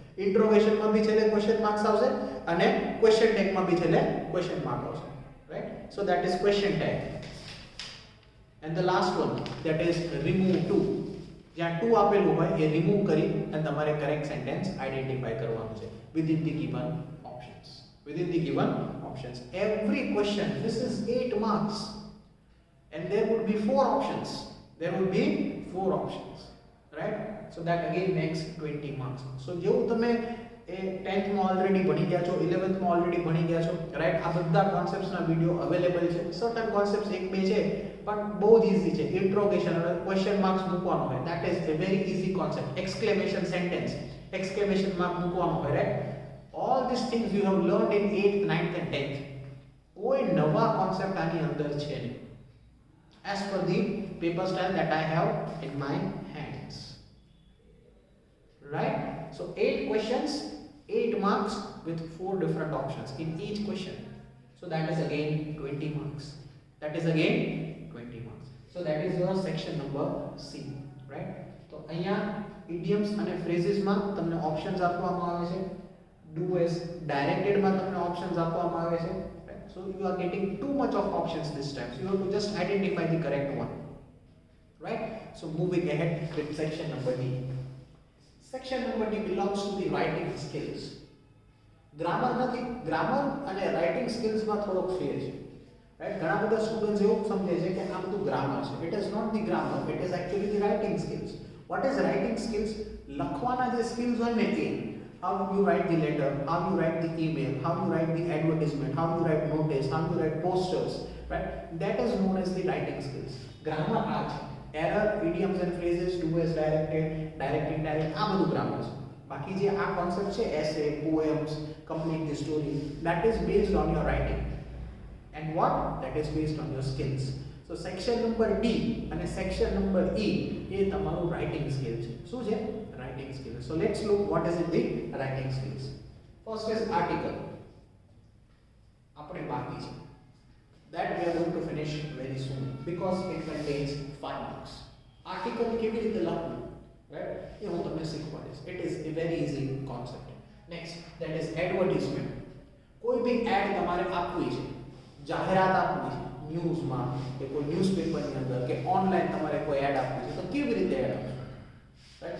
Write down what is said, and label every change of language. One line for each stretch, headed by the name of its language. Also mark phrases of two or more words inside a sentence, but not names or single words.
Gujarati: ઇન્ટ્રોગેશનમાં બી છેલ્લે
English: question marks
Gujarati: આવશે અને
English: question tagમાં
Gujarati: બી છેલ્લે
English: question mark
Gujarati: આવશે, રાઈટ?
English: so that is question tag. and the last one that is remove to.
Gujarati: જ્યાં ટુ આપેલું હોય એ રિમૂવ કરી અને તમારે
English: correct sentence identify
Gujarati: કરવાનું છે
English: within the given options. Within the given options. Every question, this is 8 marks and there would be 4 options. There would be 4 options, right? So that again makes 20 marks.
Gujarati: So જેવું તમે એ 10th માં ઓલરેડી ભણી ગયા છો, 11th માં ઓલરેડી ભણી ગયા છો, રાઈટ? આ બધા કોન્સેપ્ટ્સના વિડિયો અવેલેબલ છે.
English: certain concepts
Gujarati: એક બે છે પણ બહુ જ ઈઝી છે. ઇન્ટ્રોગેશન અને
English: question marks
Gujarati: મૂકવાનો હોય,
English: that is a very easy concept. exclamation sentence, exclamation mark
Gujarati: મૂકવાનો હોય, રાઈટ?
English: All these things you have learned in 8th, 9th and 10th.
Gujarati: કોઈ નવા કોન્સેપ્ટ આની અંદર છે નહીં.
English: As per the paper style that I have in my hands, right? So 8 questions, 8 marks with 4 different options in each question. So that is again 20 marks. That is again 20 marks. So that is your section number C, right?
Gujarati: તો અહીંયા idioms અને phrases માં તમને options આપવામાં આવે છે.
English: Do as directed
Gujarati: માં તમને options આપવામાં આવે છે.
English: So you are getting too much of options this time. So you have to just identify the correct one, right? So moving ahead with section number D. Section number D belongs to the writing skills.
Gujarati: Grammar નથી, grammar અને
English: writing skills
Gujarati: માં થોડોક ફેર છે, right? ઘણા બધા સ્ટુડન્ટ્સ એવું સમજે છે કે આ બધું ગ્રામર છે.
English: It is not the grammar, it is actually the writing skills. What is writing skills?
Gujarati: લખવાના જે skills હોય ને એ,
English: how you write the letter, how you write the email, how you write the advertisement, how you write notice, how you write posters, right? That is known as the writing skills.
Gujarati: Grammar આ છે.
English: Error, idioms and phrases, do as directed, direct, indirect,
Gujarati: આ બધું ગ્રામર છે. બાકી જે આ કોન્સેપ્ટ છે
English: essay poems complete the story that is based on your writing and what that is based on your skills. So section number D અને section number E
Gujarati: એ તમારું
English: writing skill
Gujarati: છે. શું છે?
English: Writing skill. So let's look what is in the writing skills. First is article.
Gujarati: આપણે બાકી છે.
English: That we are going to finish very soon because it contains 5 marks.
Gujarati: Article કેવી રીતે લખવું, right? એ હું તમને શીખવાડીશ.
English: It is a very easy concept. Next, that is advertisement.
Gujarati: કોઈ બી એડ તમારે આપવી છે, જાહેરાત આપવી છે ન્યૂઝમાં કે કોઈ ન્યૂઝપેપરની અંદર કે ઓનલાઈન તમારે કોઈ એડ આપવી છે તો કેવી રીતે એડ આપશો,
English: right?